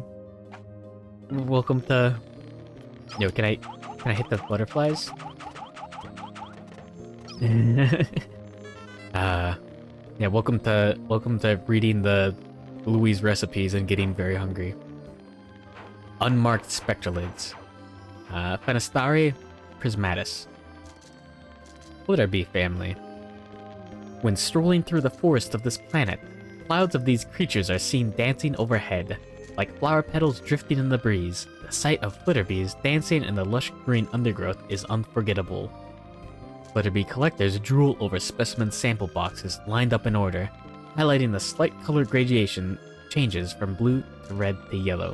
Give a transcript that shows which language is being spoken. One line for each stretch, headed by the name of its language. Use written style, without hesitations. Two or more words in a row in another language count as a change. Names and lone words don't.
English: Welcome to... Yo, can I hit the butterflies? Yeah, welcome to reading the Louis recipes and getting very hungry. Unmarked spectralids. Phenostari prismatis. Flitterby family. When strolling through the forest of this planet, clouds of these creatures are seen dancing overhead, like flower petals drifting in the breeze. The sight of flitterbees dancing in the lush green undergrowth is unforgettable. Flitterby collectors drool over specimen sample boxes lined up in order, highlighting the slight color gradation changes from blue to red to yellow.